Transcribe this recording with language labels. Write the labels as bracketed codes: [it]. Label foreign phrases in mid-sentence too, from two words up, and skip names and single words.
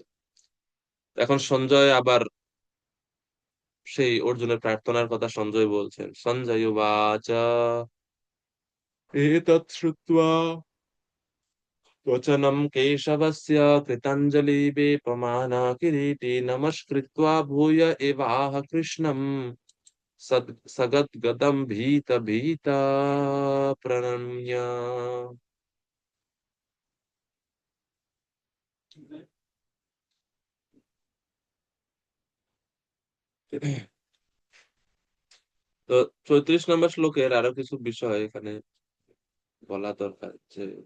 [bn] এখন সঞ্জয় আবার সেই অর্জুনের প্রার্থনার কথা সঞ্জয় বলছেন। [sa] সঞ্জয় উবাচ এতৎ শ্রুত্বা वचनं केशवस्य कृताञ्जलि वेपमाना किरीटी नमस्कृत्वा भूय एवाह कृष्णं सगद्गदं भीत भीता प्रणम्य। [bn] তো 34 নম্বর শ্লোকের আরো কিছু বিষয় এখানে বলা দরকার, যে